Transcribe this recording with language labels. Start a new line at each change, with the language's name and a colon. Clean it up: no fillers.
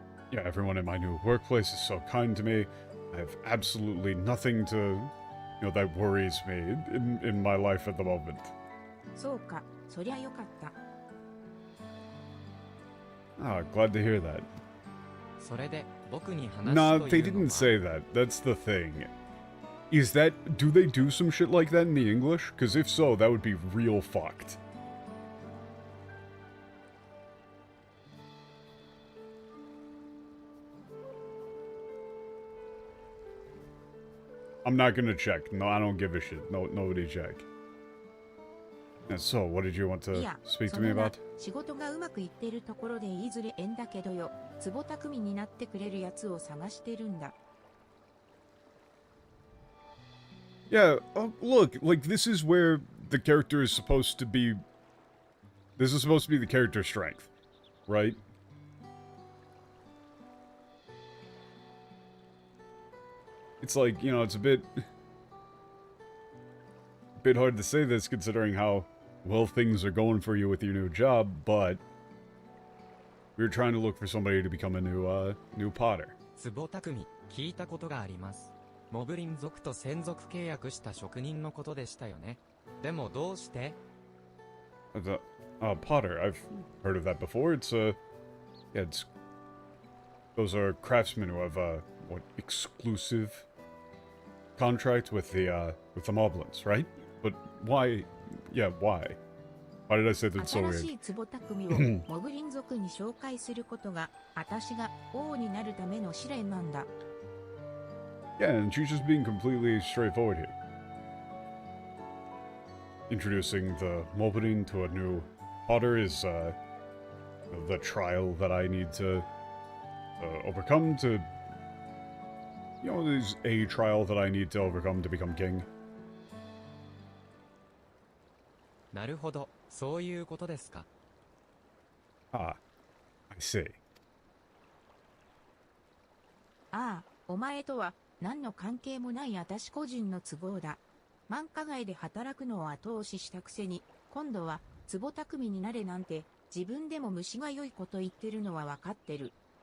English: Yeah, everyone in my new workplace is so kind to me. I have absolutely nothing to, that worries me in my life at the moment.
Japanese: そうか、そりゃよかった。
English: Ah, glad to hear that.
Japanese: それで僕に話す
English: Nah,
Japanese: と
English: they
Japanese: いうのは
English: didn't say that. That's the thing. Do they do some shit like that in the English? Because if so, that would be real fucked. I'm not gonna check. No, I don't give a shit. No, nobody check. And so, what did you want to speak to me about?
Japanese: 仕事がうまくいってるところでいずれ縁だけどよ、壺匠になってくれるやつを探してるんだ。
English: Yeah, look, like, this is where the character is supposed to be... This is supposed to be the character's strength, right? It's like, it's a bit hard to say this considering how well things are going for you with your new job, but we're trying to look for somebody to become a new potter.
Japanese: 壺匠、聞いたことがあります。モブリン族と専属契約した職人のことでしたよね。でもどうして？
English: Potter, I've heard of that before. Those are craftsmen who have exclusive contract with the Moblins, right? But why? Yeah, why? Why did I say that so
Japanese: 新し
English: weird?
Japanese: い壺匠をモブリン族に紹介することが、私が王になるための試練なんだ。
English: Yeah, and she's just being completely straightforward here. Introducing the Moblin to a new potter is the trial that I need to overcome to... is a trial that I need to overcome to become king.
Japanese: なるほど、そういうことですか。
English: Ah, I see.
Japanese: ああ、お前とは何の関係もない私個人の都合だ。繁華街で働くのを後押ししたくせに、今度は壺匠になれなんて自分でも虫が良いこと言ってるのは分かってる。